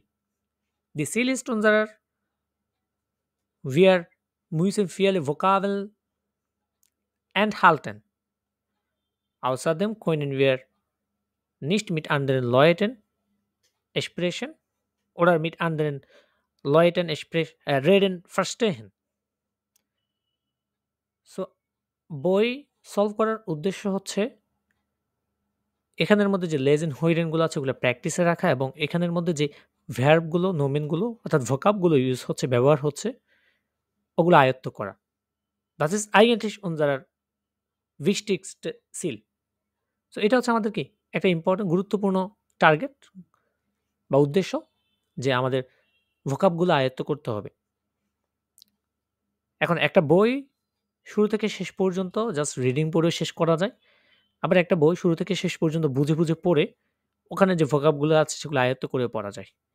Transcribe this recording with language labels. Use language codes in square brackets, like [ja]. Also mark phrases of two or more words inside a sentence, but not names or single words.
[de] Die Ziel ist wir müssen viele Vokabeln enthalten. Außerdem können wir nicht mit anderen Leuten sprechen oder mit anderen Leuten reden, verstehen. So, [bn] বই সলভ করার উদ্দেশ্য হচ্ছে এখানের মধ্যে যে লেজেন্ড হইডেনগুলো আছে ওগুলো প্র্যাকটিসে রাখা এবং এখানের মধ্যে যে ভ্যার্বগুলো নোমেনগুলো অর্থাৎ ভোকাবগুলো ইউজ হচ্ছে ব্যবহার হচ্ছে ওগুলো আয়ত্ত করা। [de] Das ist eigentlich unser wichtigste Ziel. [bn] সো এটা হচ্ছে আমাদের কি একটা ইম্পর্টেন্ট গুরুত্বপূর্ণ টার্গেট বা উদ্দেশ্য যে আমাদের ভোকাবগুলো আয়ত্ত করতে হবে। এখন একটা বই শুরু থেকে শেষ পর্যন্ত [en] just reading [bn] পড়ে শেষ করা যায়। আবার একটা বই শুরু থেকে শেষ পর্যন্ত বুঝে, বুঝে পড়ে ওখানে যে ভোকাবগুলো আছে সেগুলো আয়ত্ত করে পড়া যায়।